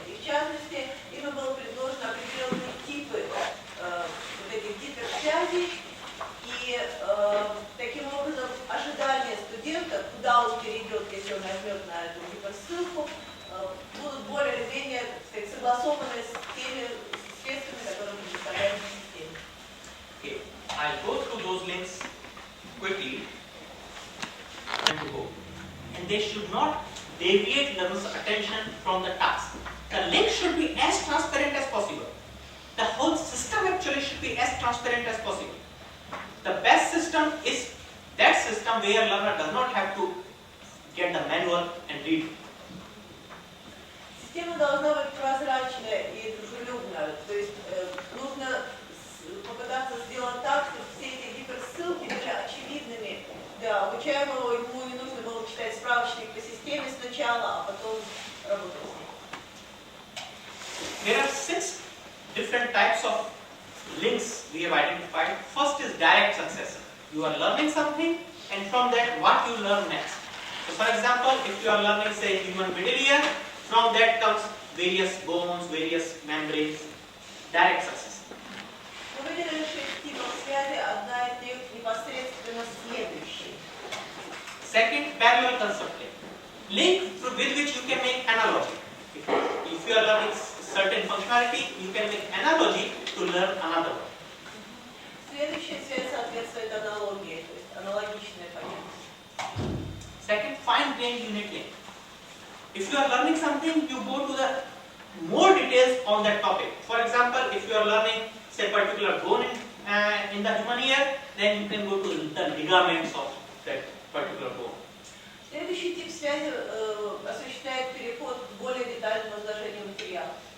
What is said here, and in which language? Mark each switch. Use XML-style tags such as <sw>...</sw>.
<ru>И в частности, им было предложено определенные типы вот этих гиперсвязей, и таким образом ожидания студента, куда он перейдет, если он нажмет на эту гиперссылку, будут более или менее, так сказать, согласованы с теми средствами, которые мы представляем в системе.</ru> <en>Okay. I'll go through those links quickly and go. And they should not deviate learner's attention from the task. The link should be as transparent as possible. The whole system actually should be as transparent as possible. The best system is that system where learner does not have to get the manual and read.</en> <ru>Система должна быть прозрачная и дружелюбная. То есть нужно попытаться сделать так, чтобы все эти гиперссылки были очевидными для обучаемого, ему не нужно было читать справочник по системе сначала, а потом работать с ним.</ru> <en>There are 6 different types of links we have identified. First is direct successor. You are learning something and from that what you learn next. So for example, if you are learning say human middle ear, from that comes various bones, various membranes, direct success.</en> <ru>Мы выделили 6 типов связи, одна из них непосредственно следующая.</ru> <en>Second, parallel concept link with which you can make analogy. If you are learning certain functionality, you can make analogy to learn another one.</en> <ru>Следующая связь соответствует аналогии, то есть аналогичное понятие.</ru> <en>Second, fine-grained unit link. If you are learning something, you go to the more details on that topic. For example, if you are learning say particular bone in the human ear, then you can go to the ligaments of that particular bone.</en> <ru>Следующий тип связи осуществляет переход к более детальному изложению материала.</ru>